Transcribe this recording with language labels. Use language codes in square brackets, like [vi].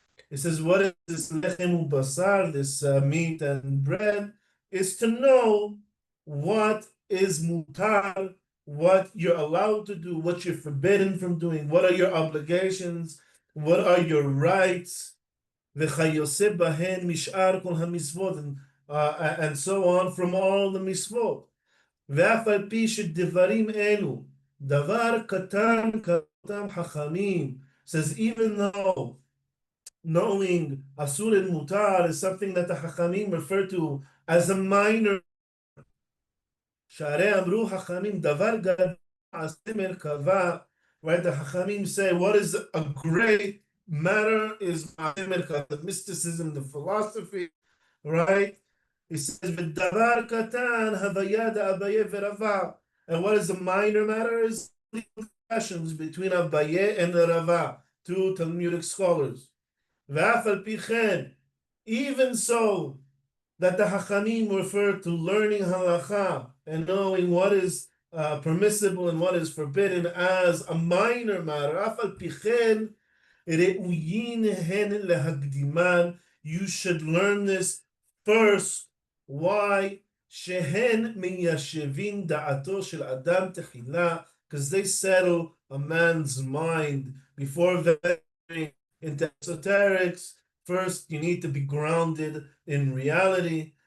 [en] It says, what is this lechem ubasar, this meat and bread, is to know what is mutar, what you're allowed to do, what you're forbidden from doing, what are your obligations, what are your rights, [he] וכיוצא בהן משאר כל המצוות, [en] and so on from all the מצוות. [he] ואף על פי שדברים אלו, דבר קטן כאותם חכמים, [en] says even though knowing asur and mutar is something that the Hachamim refer to as a minor. [he] שהרי אמרו חכמים דבר גדול עשה מרכבה, right? [en] The Hachamim say what is a great matter is the mysticism, the philosophy, right? He says [he] ודבר קטן הוויה דאביי ורבא, [en] and what is a minor matter is discussions between Abaye and the Rava, two Talmudic scholars. [he] ואף על פי כן, [en] even so, that the Hachamim refer to learning halacha and knowing what is permissible and what is forbidden as a minor matter. [he] אף על פי כן, ראויין הן להקדימן. [en] You should learn this first. Why? [he] שהן מיישבים דעתו של אדם תחילה, [en] because they settle a man's mind before venturing into esoterics. First, you need to be grounded in reality.